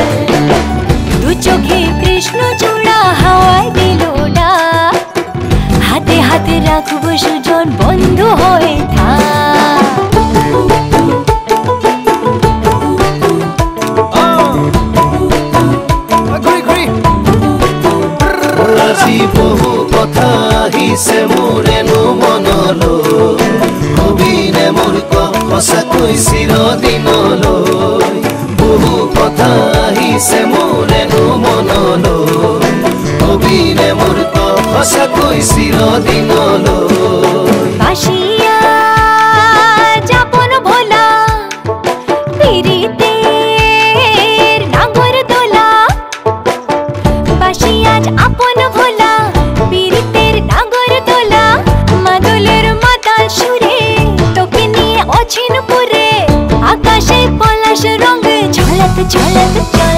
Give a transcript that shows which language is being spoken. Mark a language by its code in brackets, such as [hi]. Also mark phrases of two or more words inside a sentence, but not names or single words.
[bn] দু চোখে কৃষ্ণ চূড়া হাওয়ায় দিল ডাক, হাতে হাতে রাখবো সুজন বন্ধু হয়ে থাক। ঘুরি ঘুরি [as] আজি বহু কথা আহিছে মোৰেনো মনলৈ, কবিনে মোৰ সঁচাকৈ চিৰদিনলৈ। বহু কথা আহিছে মোৰেনো মনলৈ, কবিনে মোৰ সঁচাকৈ চিৰদিনলৈ। [bn] বাসিয়া যাপন ভোলা, পিরিতের নাগর দোলা। বাসিয়া আপন ভোলা, পিরিতের নাগর দোলা। মাদলের মাতাল সুরে তোকে নিয়ে অছিন পুরে, আকাশে পলাশ রঙে ঝলক ঝলক চল।